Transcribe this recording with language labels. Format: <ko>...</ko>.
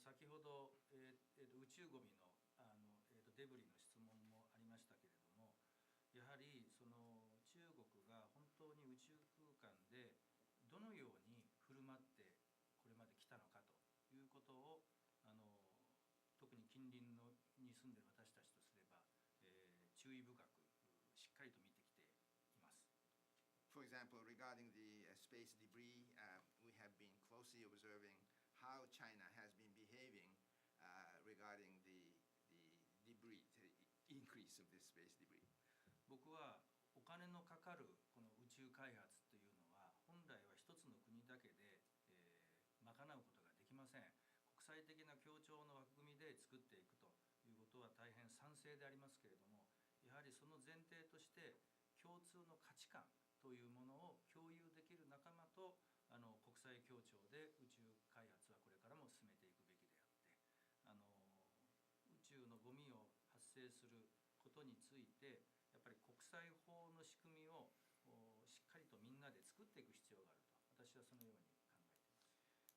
<ja>先ほど、宇宙ゴミの、デブリの質問もありましたけれども、やはりその中国が本当に宇宙空間でどのように振る舞ってこれまで来たのかということを特に近隣のに住んでいる私たちとすれば、注意深くしっかりと見てきています。</ja> <en>For example, regarding the space debris, we have been closely observing how China has been behaving regarding the debris, the increase of this space debris.</en> <ja>僕はお金のかかるこの宇宙開発というのは本来は一つの国だけで、賄うことができません。国際的な協調の枠組みで作っていくということは大変賛成でありますけれども、やはりその前提として共通の価値観というものを共有できる仲間と国際協調で宇宙開発はこれからも進めていくべきであって、宇宙のゴミを発生することについてやっぱり国際法の仕組みをしっかりとみんなで作っていく必要があると私はそのように考えています。</ja>